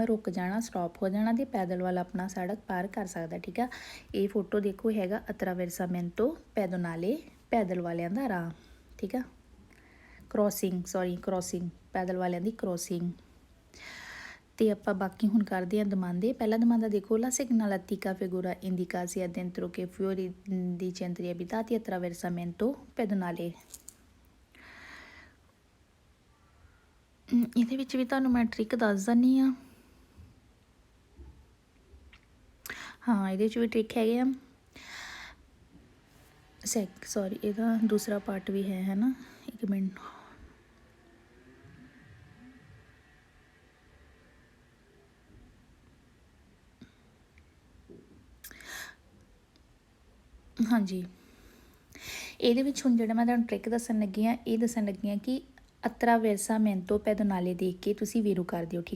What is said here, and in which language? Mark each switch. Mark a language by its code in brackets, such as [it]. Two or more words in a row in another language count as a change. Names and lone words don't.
[pa] ਰੁਕ ਜਾਣਾ ਸਟਾਪ ਹੋ ਜਾਣਾ ਤੇ ਪੈਦਲ ਵਾਲਾ ਆਪਣਾ ਸੜਕ ਪਾਰ ਕਰ ਸਕਦਾ ਠੀਕ ਆ ਇਹ ਫੋਟੋ ਦੇਖੋ ਹੈਗਾ [it] attraversamento pedonale [pa] ਪੈਦਲ ਵਾਲਿਆਂ ਦਾ ਰਾਹ ਠੀਕ ਆ ਕ੍ਰੋਸਿੰਗ ਪੈਦਲ ਵਾਲਿਆਂ ਦੀ ਕ੍ਰੋਸਿੰਗ ਤੇ ਆਪਾਂ ਬਾਕੀ ਹੁਣ ਕਰਦੇ ਹਾਂ ਦਮਾਂਦੇ ਪਹਿਲਾ ਦਮਾਂਦਾ ਦੇਖੋ [it] la segnaletica figura indica sia dentro che fuori di centri abitati attraversamento pedonale [pa] ਇਹਦੇ ਵਿੱਚ ਵੀ ਤੁਹਾਨੂੰ ਮੈਂ ਟ੍ਰਿਕ ਦੱਸ ਦਿੰਦੀ ਆ ਹਾਂ ਇਹਦੇ ਵਿੱਚ ਵੀ ਟ੍ਰਿਕ ਹੈਗੇ ਆ ਇਹਦਾ ਦੂਸਰਾ ਪਾਰਟ ਵੀ ਹੈ ਨਾ ਇੱਕ ਮਿੰਟ ਹਾਂਜੀ ਇਹਦੇ ਵਿੱਚ ਹੁਣ ਜਿਹੜਾ ਮੈਂ ਤੁਹਾਨੂੰ ਟ੍ਰਿਕ ਦੱਸਣ ਲੱਗੀ ਆ ਇਹ ਦੱਸਣ ਲੱਗੀ ਆ ਕਿ [it] attraversamento pedonale [pa] ਦੇਖ ਕੇ ਤੁਸੀਂ ਵੀਰੋ ਕਰ ਦਿਓ ਠੀਕ